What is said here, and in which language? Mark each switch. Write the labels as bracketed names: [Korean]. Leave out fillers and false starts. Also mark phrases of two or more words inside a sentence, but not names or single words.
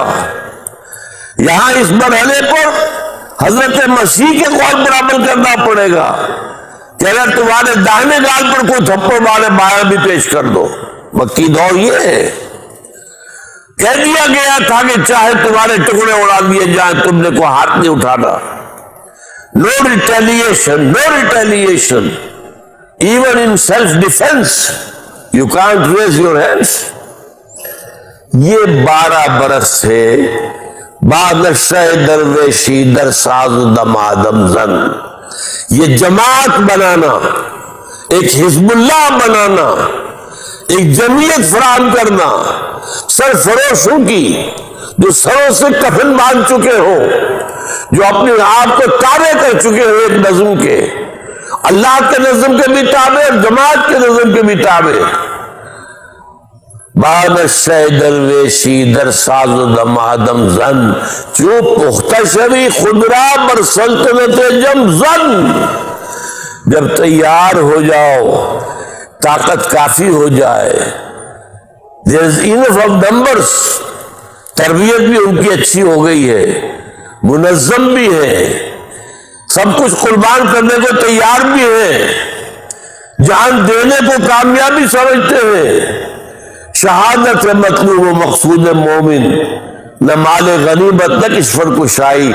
[Urdu] یہاں اس مرحلے پر حضرت مسیح کے قول پر عمل کرنا پڑے گا کہ اگر تمہارے داہنے گال پر کوئی تھپڑ مارے بایاں بھی پیش کر دو. مکی دور یہ ہے. کہہ دیا گیا تھا کہ چاہے تمہارے ٹکڑے اڑا دیے جائیں تم نے کوئی ہاتھ نہیں اٹھانا. [English] No retaliation, no retaliation. Even in self-defense, you can't raise your hands. [Urdu] یہ 12 برس سے [Persian] بادشاہ درویشی در ساز دمادم زن، [Urdu] یہ جماعت بنانا، ایک حزب اللہ بنانا، ایک جمعیت فراہم کرنا سرفروشوں کی جو سروں سے کفن باندھ چکے ہوں، جو اپنے آپ کو تابع کر چکے ہو ایک نظم کے، اللہ کے نظم کے بھی تابع اور جماعت کے نظم کے بھی تابع. [Persian] بادشاہ درویشی در ساز و دمادم زن، جو پختہ شوی خودرا بر سلطنت جم زن. [Urdu] جب تیار ہو جاؤ، طاقت کافی ہو جائے، [English] there is enough of numbers، [Urdu] تربیت بھی ان کی اچھی ہو گئی ہے، منظم بھی ہے، سب کچھ قربان کرنے کو تیار بھی ہے، جان دینے کو کامیابی سمجھتے ہیں. شہادت مطلوب و مقصود مومن، نہ مال غنیمت نہ کشور کشائی.